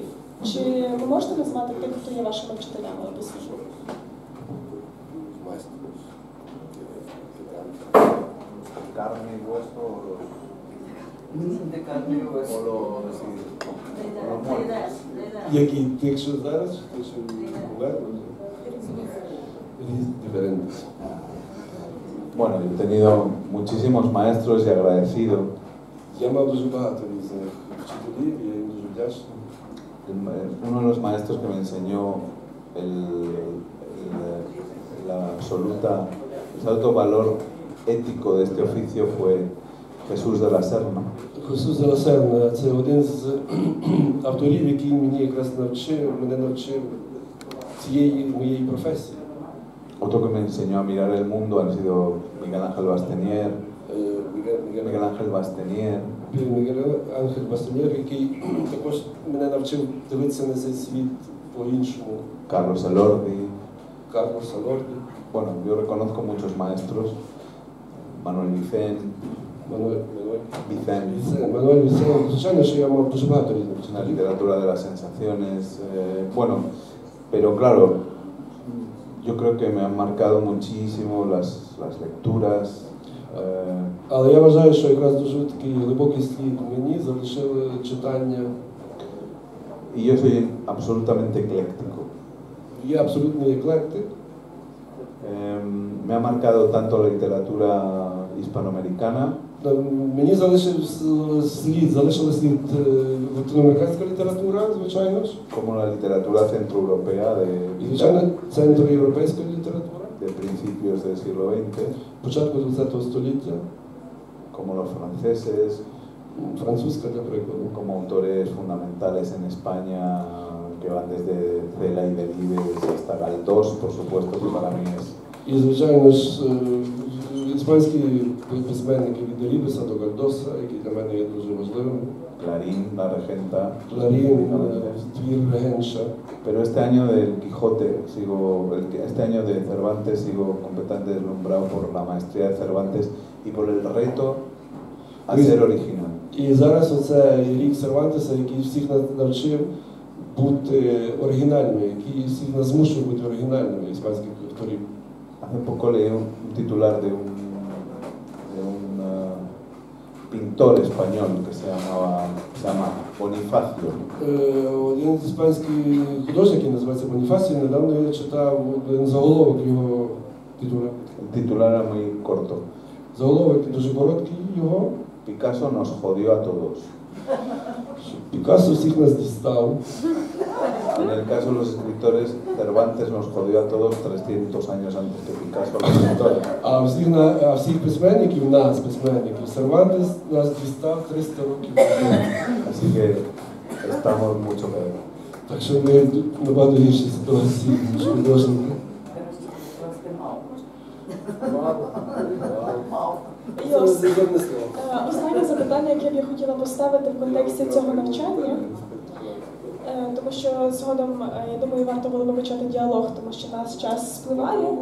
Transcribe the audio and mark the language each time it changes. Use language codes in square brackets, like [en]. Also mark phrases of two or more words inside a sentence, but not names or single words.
[uk] Чи ви можете назвати тих, хто є вашими вчителями у досвіду? [es] Carne y hueso De carne y hueso. o lo [uk] Які тих, що зараз, тих, що померли? Різні, диферентні. [es] Bueno, yo he tenido muchísimos maestros y agradecido. [uk] Я мав дуже багато різних вчителів, і я їм дуже вдячний. [es] Uno de los maestros que me enseñó el absoluto valor ético de este oficio fue Jesús de la Serna. [uk] Христос Деласерна – це один з авторів, який мене навчив цієї моєї професії. [es] Otro que me enseñó a mirar el mundo han sido Miguel Ángel Bastenier, Miguel Ángel Bastenier, [uk] який також мене навчив дивитися на цей світ по-іншому. Carlos Elordi. Карлос Елорді. [es] Bueno, yo reconozco muchos maestros, Manuel Vicent, [uk] Мануель Vicent, звичайно, що я мав дуже багато різних la вчителів. [es] literatura de las sensaciones, bueno, pero claro, yo creo que me han marcado muchísimo las lecturas. [uk] Але я вважаю, що якраз дуже такий глибокий слід мені залишили читання. [es] Y yo soy absolutamente ecléctico. [uk] Я абсолютний еклектик. [es] Me ha marcado tanto la literatura hispanoamericana [uk] Мені залишила слід латиноамериканська література, звичайно ж. [es] como la literatura centroeuropea [uk] І, звичайно, центроєвропейська література. [es] de principios del siglo XX, [uk] Початку ХХ століття. [es] como los franceses, [uk] Французька, для прикладу. [es] como autores fundamentales en España que van desde Cela y Delibes hasta Galdós, por supuesto, que para mí es [uk] І, звичайно ж, іспанські письменники від Делібеса до Гальдоса, які для мене є дуже важливими. [es] Clarín, La Regenta. [uk] Кларін, твір Регенша. [es] Pero este año del Quijote, este año de Cervantes sigo completamente deslumbrado por la maestría de Cervantes y por el reto a ser original. [uk] І зараз оце рік Сервантеса, який всіх нас навчив бути оригінальними, який всіх нас змушує бути оригінальними іспанських авторів. [es] Hace poco leí un titular de un pintor español que se llama Bonifacio. [uk] Один іспанський художник, який називається Боніфасій, недавно я читав один заголовок його титула. [es] El titular era muy corto. [uk] Заголовок дуже короткий його. [es] Picasso nos jodió a todos. [uk] Пікассо всіх нас дістав. [es] En el caso de los escritores, Cervantes nos jodió a todos 300 años antes que Picasso los escritores. [uk] А всіх письменників, нас, письменників, Сервантес нас дістав 300 років. [es] Así que estamos mucho peor. [uk] Так що ми набагато гірші ситуації, ніж художники. І останнє запитання, яке б я хотіла поставити в контексті цього навчання, тому що згодом, я думаю, варто було би почати діалог, тому що наш час спливає.